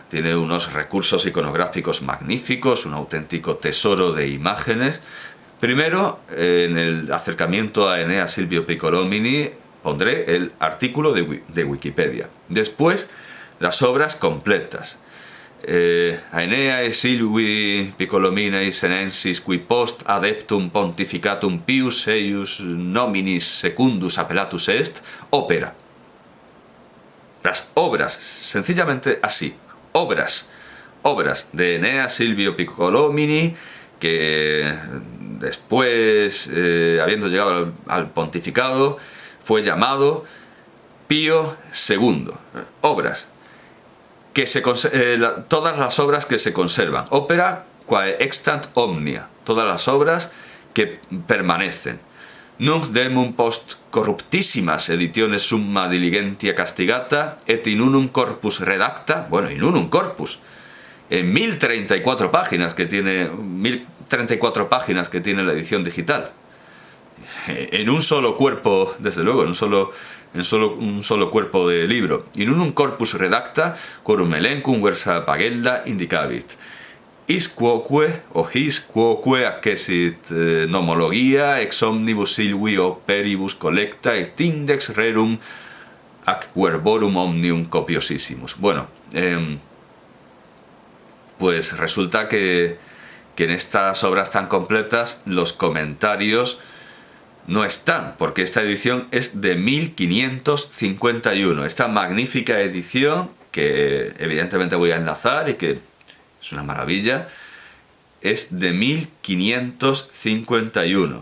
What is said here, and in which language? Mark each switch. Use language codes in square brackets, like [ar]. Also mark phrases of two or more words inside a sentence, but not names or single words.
[es] Tiene unos recursos iconográficos magníficos, un auténtico tesoro de imágenes. Primero, en el acercamiento a Enea Silvio Piccolomini, pondré el artículo de Wikipedia. Después, las obras completas. [la] Aeneae Silvi Piccolomini senensis qui post adeptum pontificatum pius eius nominis secundus appellatus est, opera. [es] Las obras, sencillamente así, obras de Enea Silvio Piccolomini, que después, habiendo llegado al pontificado, fue llamado Pío II. Obras que todas las obras que se conservan. [la] Opera quae extant omnia. [es] Todas las obras que permanecen. [la] Nunc demum post corruptissimas editiones summa diligentia castigata et in unum corpus redacta, bueno, in unum corpus, [es] en 1034 páginas que tiene la edición digital. En un solo cuerpo, desde luego, en un solo cuerpo de libro. [la] In unum corpus redacta, quorum elenchum versa pagella indicavit. Is quoque accesit nomologia ex omnibus silvi operibus collecta et index rerum ac verborum omnium copiosissimus. [es] Bueno, pues resulta que en estas obras tan completas los comentarios no están, porque esta edición es de 1551. Esta magnífica edición, que evidentemente voy a enlazar y que es una maravilla, es de 1551.